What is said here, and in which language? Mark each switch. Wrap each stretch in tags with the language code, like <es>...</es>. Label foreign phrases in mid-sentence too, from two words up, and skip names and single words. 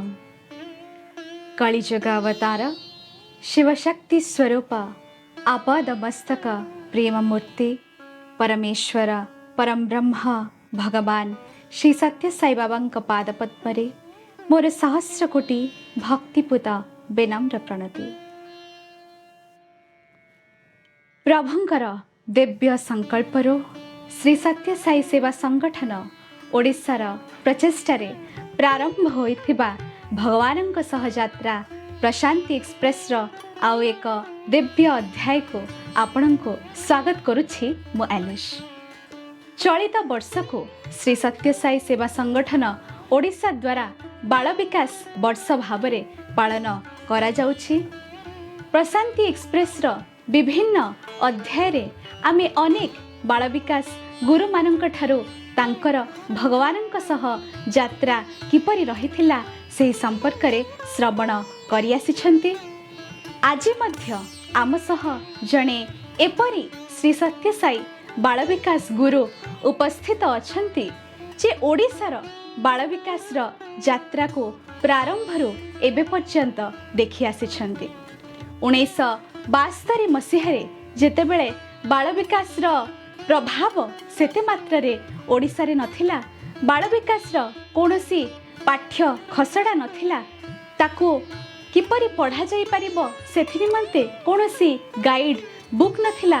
<or>କଳିଯୁଗ ଅବତାର ଶିବଶକ୍ତି ସ୍ୱରୂପ ଆପାଦ ମସ୍ତକ ପ୍ରେମମୂର୍ତ୍ତି ପରମେଶ୍ୱର ପରମ ବ୍ରହ୍ମ ଭଗବାନ ଶ୍ରୀ ସତ୍ୟ ସାଇ ବାବା ପାଦପଦ୍ମରେ ମୋର ସହସ୍ର କୋଟି ଭକ୍ତିପୂତ ବିନମ୍ର ପ୍ରଣତି। ପ୍ରଭୁଙ୍କର ଦିବ୍ୟ ସଙ୍କଳ୍ପରୁ ଶ୍ରୀ ସତ୍ୟ ସାଇ ସେବା ସଂଗଠନ ଓଡ଼ିଶାର ପ୍ରଚେଷ୍ଟାରେ ପ୍ରାରମ୍ଭ ହୋଇଥିବା ଭଗବାନଙ୍କ ସହଯାତ୍ରା ପ୍ରଶାନ୍ତି ଏକ୍ସପ୍ରେସ ଆଉ ଏକ ଦିବ୍ୟ ଅଧ୍ୟାୟ କୁ ଆପଣଙ୍କୁ ସ୍ୱାଗତ କରୁଛି ମୁଁ ଏଲିଶ। ଚଳିତ ବର୍ଷ କୁ ଶ୍ରୀ ସତ୍ୟ ସାଇ ସେବା ସଂଗଠନ ଓଡ଼ିଶା ଦ୍ୱାରା ବାଳ ବିକାଶ ବର୍ଷ ଭାବରେ ପାଳନ କରା ଯାଉଛି। ପ୍ରଶାନ୍ତି ଏକ୍ସପ୍ରେସ ବିଭିନ୍ନ ଅଧ୍ୟାୟ ରେ ଆମେ ଅନେକ ବାଳ ବିକାଶ ଗୁରୁ ମାନଙ୍କ ଠାରୁ ତାଙ୍କର ଭଗବାନଙ୍କ ସହ ଯାତ୍ରା କିପରି ରହିଥିଲା ସେ ସମ୍ପର୍କ ରେ ଶ୍ରବଣ କରି ଆସିଛନ୍ତି। ଆଜି ମଧ୍ୟ ଆମ ସହ ଜଣେ ଏପରି ଶ୍ରୀ ସତ୍ୟ ସାଇ ବାଳ ବିକାଶ ଗୁରୁ ଉପସ୍ଥିତ ଅଛନ୍ତି ଯେ ଓଡ଼ିଶାର ବାଳ ବିକାଶ ଯାତ୍ରା କୁ ପ୍ରାରମ୍ଭରୁ ଏବେ ପର୍ଯ୍ୟନ୍ତ ଦେଖି ଆସିଛନ୍ତି। 1972 ମସିହା ଯେତେବେଳେ ବାଳ ବିକାଶ ପ୍ରଭାବ ସେତେ ମାତ୍ରା ଓଡ଼ିଶା ରେ ନଥିଲା, ବାଳ ବିକାଶ କୌଣସି ପାଠ୍ୟ ଖସଡ଼ା ନଥିଲା, ତାକୁ କିପରି ପଢ଼ା ଯାଇ ପାରିବ ସେଥି ନିମନ୍ତେ କୌଣସି</or> <en>guide book</en> <or>ନଥିଲା।</or>